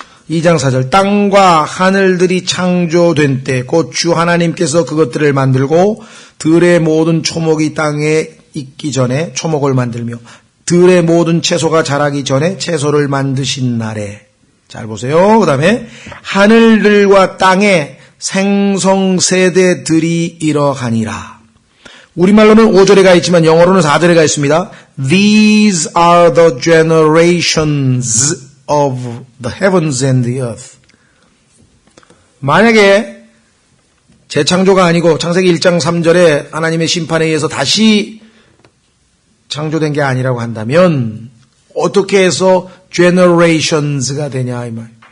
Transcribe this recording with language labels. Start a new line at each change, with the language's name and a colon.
Korean: 2장 4절. 땅과 하늘들이 창조된 때 곧 주 하나님께서 그것들을 만들고 들의 모든 초목이 땅에 있기 전에 초목을 만들며 들의 모든 채소가 자라기 전에 채소를 만드신 날에. 잘 보세요. 그 다음에 하늘들과 땅의 생성세대들이 이러하니라. 우리말로는 5절에 가 있지만 영어로는 4절에 가 있습니다.
English: These are the generations of the heavens and the earth.
Korean: 만약에 재창조가 아니고 창세기 1장 3절에 하나님의 심판에 의해서 다시 창조된 게 아니라고 한다면 어떻게 해서 generations가 되냐 이 말.